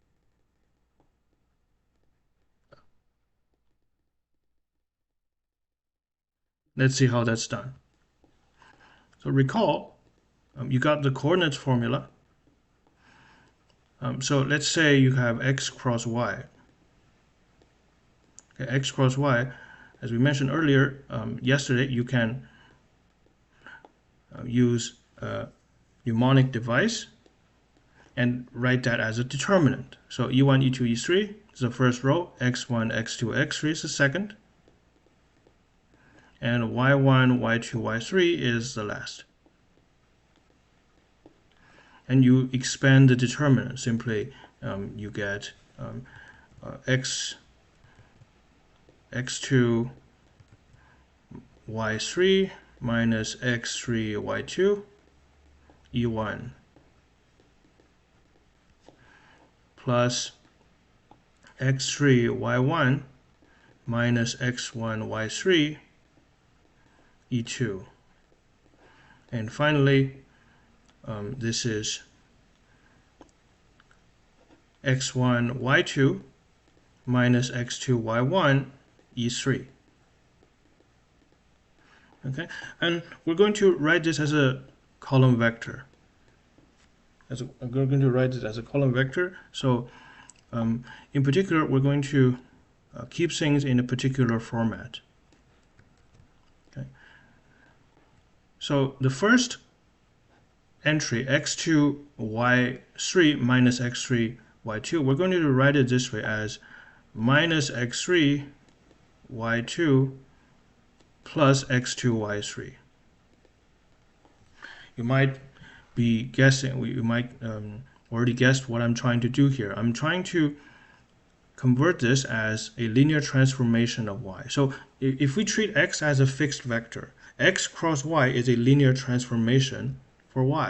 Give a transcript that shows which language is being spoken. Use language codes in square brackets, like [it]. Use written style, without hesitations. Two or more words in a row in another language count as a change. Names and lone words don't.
[en] Let's see how that's done. So recall, you got the coordinates formula. So let's say you have x cross y. Okay, x cross y, as we mentioned earlier, yesterday, you can use a mnemonic device and write that as a determinant. So E1, E2, E3 is the first row, X1, X2, X3 is the second, and Y1, Y2, Y3 is the last. And you expand the determinant. Simply, you get X2, Y3 minus X3, Y2, E1 plus X3, Y1 minus X1, Y3, E2. And finally, this is X1, Y2 minus X2, Y1, E3. Okay, and we're going to write this as a column vector. We're going to write it as a column vector. So in particular, we're going to keep things in a particular format. Okay. So the first entry, x2, y3 minus x3, y2, we're going to write it this way as minus x3, y2 plus x2, y3. You might be guessing, you might already guessed what I'm trying to do here. I'm trying to convert this as a linear transformation of y. So if we treat x as a fixed vector, x cross y is a linear transformation for y.